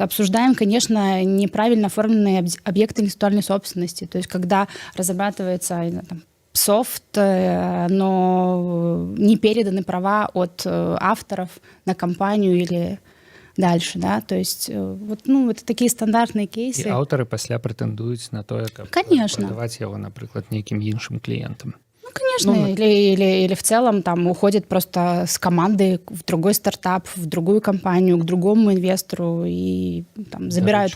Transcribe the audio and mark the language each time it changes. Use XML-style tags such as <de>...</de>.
<ru>Обсуждаем, конечно, неправильно оформленные объекты интеллектуальной собственности, то есть когда разрабатывается там, софт, но не переданы права от авторов на компанию или... дальше, да, то есть вот, ну, это такие стандартные кейсы.</ru> <be>І аўтары пасля прэтэндуюць на тое, каб прадаваць яго, напрыклад, нейкім іншым кліентам.</be> <ru>Ну, конечно, или в целом там уходит просто с команды в другой стартап, в другую компанию, к другому инвестору и там забирают.</ru>